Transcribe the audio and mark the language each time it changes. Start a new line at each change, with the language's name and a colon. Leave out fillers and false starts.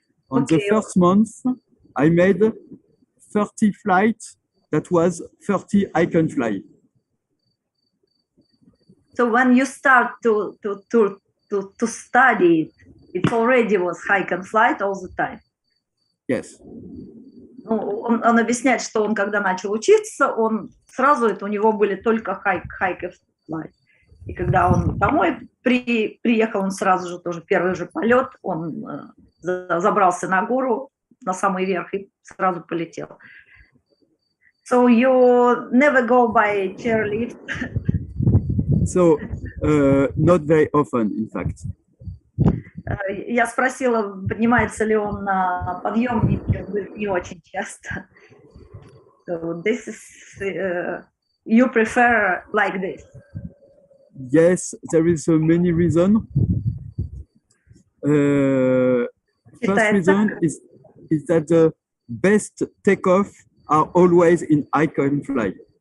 English: On the first month, I made 30 flights. That was 30 hike and fly. So when you start to study it already was hike and flight all the time. Yes.
Russian: Ну, он объясняет, что он когда начал учиться, он сразу у него были только hike и fly. И когда он домой приехал, он сразу же тоже первый же полет, он забрался на гору, на самый верх и сразу полетел.
English: So you never go by chairlift? So, not very often, in fact.
Russian: Я спросила, поднимается ли он на подъемнике, не очень часто.
English: So this is, you prefer like this? Yes, there is many reasons. First reason is that the best takeoff are always in hike and fly.